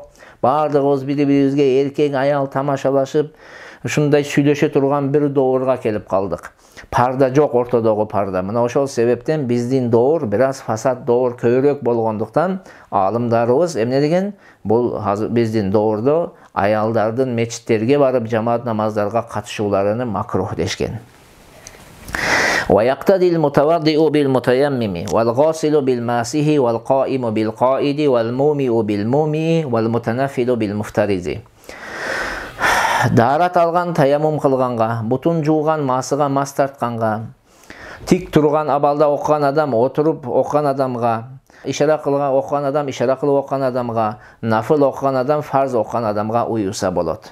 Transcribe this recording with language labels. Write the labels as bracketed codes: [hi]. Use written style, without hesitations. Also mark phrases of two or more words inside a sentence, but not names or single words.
[ky] Бардыгыбыз бири-бирибизге эркек аял тамашалашып, ушундай сүйлөшө турган бир доорга келип калдык. Parda жоқ ортодогу парда. Мына ошол себептен биздин доор biraz фасад доор көбүрөөк болгондуктан алымдарыбыз эмне деген? Бул биздин доордо аялдардын мечиттерге барып жамаат намаздарга катышууларыны макрух дешкен. [ar] ويقتدي المتوضئ بالمتيمم والغاسل بالماسح والقائم بالقائد والمومئ بالمومئ والمتنفل بالمفترض. [ky] Дарат алган таяммум кылганга, бутун жууган масыга мас тартканга, тик турган абалда окуган адам отуруп окуган адамга, ишара кылган окуган адам ишара кылып окуган адамга, нафыл окуган адам фарз окуган адамга уюса болот.